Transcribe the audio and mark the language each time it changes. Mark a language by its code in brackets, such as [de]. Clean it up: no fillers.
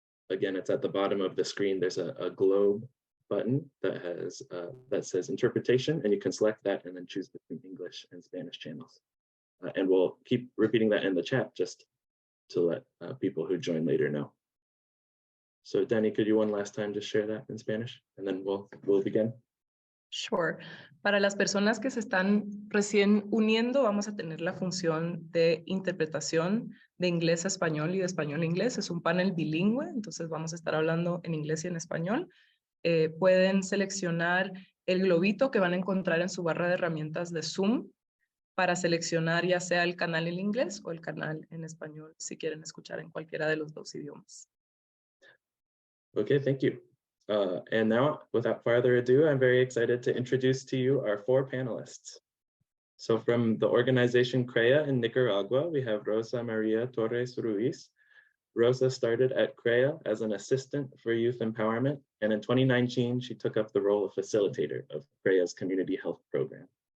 [en] Again, it's at the bottom of the screen. There's a globe button that says interpretation, and you can select that and then choose between English and Spanish channels. And we'll keep repeating that in the chat just to let people who join later know. So Danny, could you one last time just share that in Spanish, and then we'll begin? Sure. [es] Para las personas que se están recién uniendo, vamos a tener la función de interpretación de inglés a español y de español a inglés. Es un panel bilingüe, entonces vamos a estar hablando en inglés y en español. Pueden seleccionar el globito que van a encontrar en su barra de herramientas de Zoom para seleccionar ya sea el canal en inglés o el canal en español, si quieren escuchar en cualquiera de los dos idiomas. [en] Okay, thank you. And now, without further ado, I'm very excited to introduce to you our 4 panelists. So from the organization CREA in Nicaragua, we have Rosa Maria Torres Ruiz. Rosa started at CREA as an assistant for youth empowerment, and in 2019, she took up the role of facilitator of CREA's community health program.